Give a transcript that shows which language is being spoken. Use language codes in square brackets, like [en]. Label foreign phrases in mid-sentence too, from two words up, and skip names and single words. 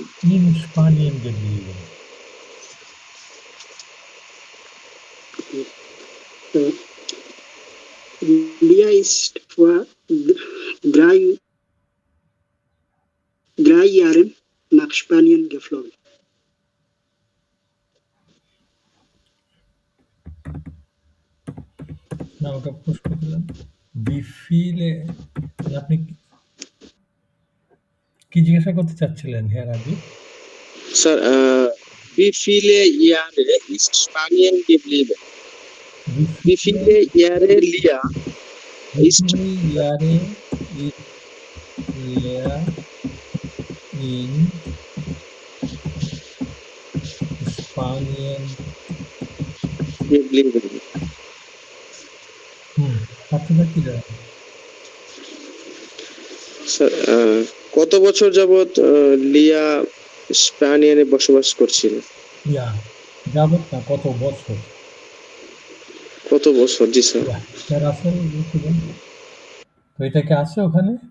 [de] In Spanien geblieben. Lia ist vor 3 Jahren nach Spanien geflogen. [bn] না, ওটা প্রশ্ন করলাম বিফিলে, আপনি কি জিজ্ঞাসা করতে চাচ্ছিলেন হ্যাঁ রাজীব? [de] Sir, wie viele Jahre ist Spanien geblieben? Wie viele Jahre Lia ist Jahre ist Lea in Spanien geblieben? [bn] তোমরা কি জানো? স্যার, কত বছর যাবত লিয়া স্প্যানিয়ানে বসবাস করছিল? ইয়া, যাবত না, কত বছর? কত বছর? জি স্যার। ইয়া, স্যার রাসেল উত্তর দেন। তো এটা কি আছে ওখানে?